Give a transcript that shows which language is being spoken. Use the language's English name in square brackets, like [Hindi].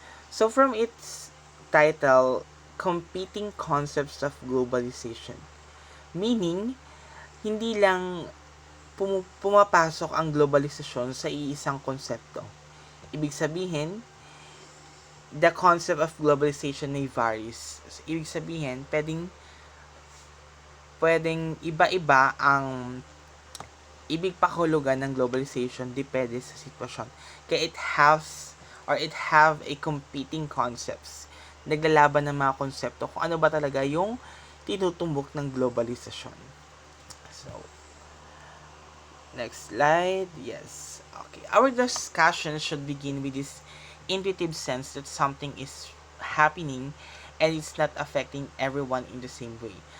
[English] So, from its title, competing concepts of globalization, meaning, [Filipino] hindi lang pumapasok ang globalisasyon sa iisang konsepto. Ibig sabihin, [English] the concept of globalization may varies. [Filipino] Ibig sabihin, pwedeng iba-iba ang ibig pakahulugan ng globalization, depende sa sitwasyon. [English] Kaya it have a competing concepts. [Filipino] Naglalaban ng mga konsepto kung ano ba talaga yung tinutumbok ng globalisasyon. [English] So, next slide. Yes. Okay. Our discussion should begin with this intuitive sense that something is happening and it's not affecting everyone in the same way.